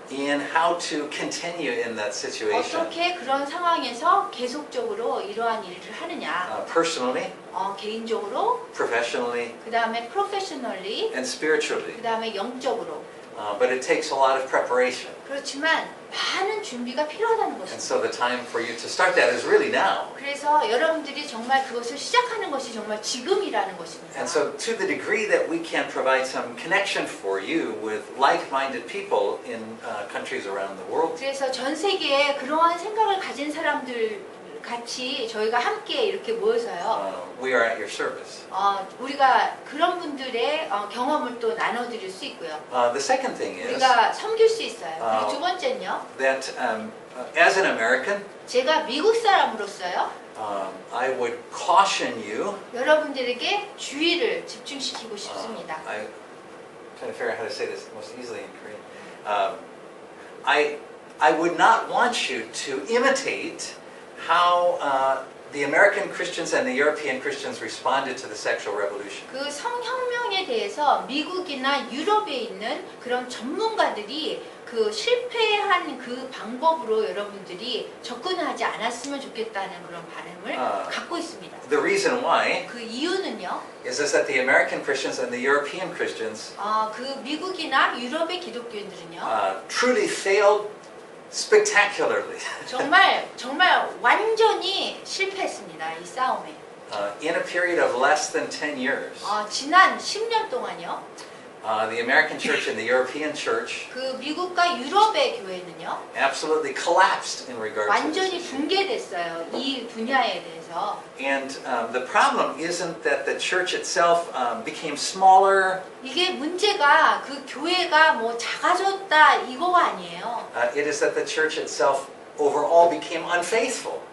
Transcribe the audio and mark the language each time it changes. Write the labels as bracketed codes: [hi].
[en] in how to continue in that situation. [ko] 어떻게 그런 상황에서 계속적으로 이러한 일을 하느냐. [en] Personally, [ko] 개인적으로, [en] professionally, [ko] 그 다음에 프로페셔널리, [en] and spiritually. [ko] 그 다음에 영적으로. [en] But it takes a lot of preparation. [ko] 그렇지만 많은 준비가 필요하다는 [en] And [ko] 것입니다. [en] so the time for you to start that is really now. [ko] 그래서 여러분들이 정말 그것을 시작하는 것이 정말 지금이라는 것입니다. [en] And so to the degree that we can provide some connection for you with like-minded people in countries around the world, [ko] 그래서 전 세계에 그러한 생각을 가진 사람들 같이 저희가 함께 이렇게 모여서요. [en] we are at your service. [ko] 우리가 그런 분들의 경험을 또 나눠드릴 수 있고요. [en] The second thing is [ko] 우리가 섬길 수 있어요. 그리고 두 번째는요. [en] that as an American, [ko] 제가 미국 사람으로서요. [en] I would caution you. [ko] 여러분들에게 주의를 집중시키고 싶습니다. [en] I'm trying to figure out how to say this most easily in Korean. I would not want you to imitate how the American Christians and the European Christians responded to the sexual revolution. [ko] 그 성혁명에 대해서 미국이나 유럽에 있는 그런 전문가들이 그 실패한 그 방법으로 여러분들이 접근하지 않았으면 좋겠다는 그런 바람을 갖고 있습니다. [en] The reason why [ko] 그 이유는요. [en] is that the American Christians and the European Christians [ko] 그 미국이나 유럽의 기독교인들은요. [en] truly failed spectacularly. [ko] 정말 완전히 실패했습니다. 이 싸움에. [en] In a period of less than 10 years. [ko] 지난 10년 동안요. [en] The American church and the European church [ko] 그 미국과 유럽의 교회는요. [en] absolutely collapsed in regard to [ko] 완전히 [en] this issue. [ko] 붕괴됐어요. 이 분야에 대해서. [en] And the problem isn't that the church itself became smaller. [ko] 이게 문제가 그 교회가 뭐 작아졌다 이거가 아니에요. [en] It is that the church itself overall became unfaithful.